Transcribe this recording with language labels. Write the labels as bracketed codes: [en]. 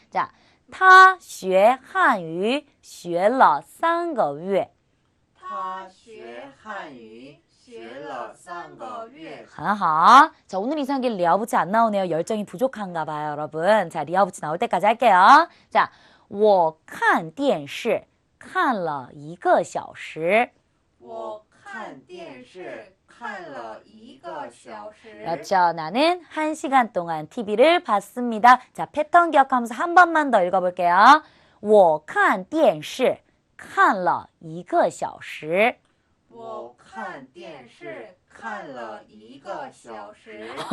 [zh] 자, 他学汉语学了3个月。他学汉语学了3个月。很好. [ko] 자, 오늘 이상하게 리아부치 안 나오네요. 열정이 부족한가 봐요, 여러분. 자, 리아부치 나올 때까지 할게요. [zh] 자, 我看电视看了1个小时。我看电视看了1个小时。 [ko] 그렇죠. 나는 1시간 동안 TV를 봤습니다. 자, 패턴 기억하면서 한 번만 더 읽어볼게요. [zh] 我看电视看了1个小时。我看电视看了1个小时。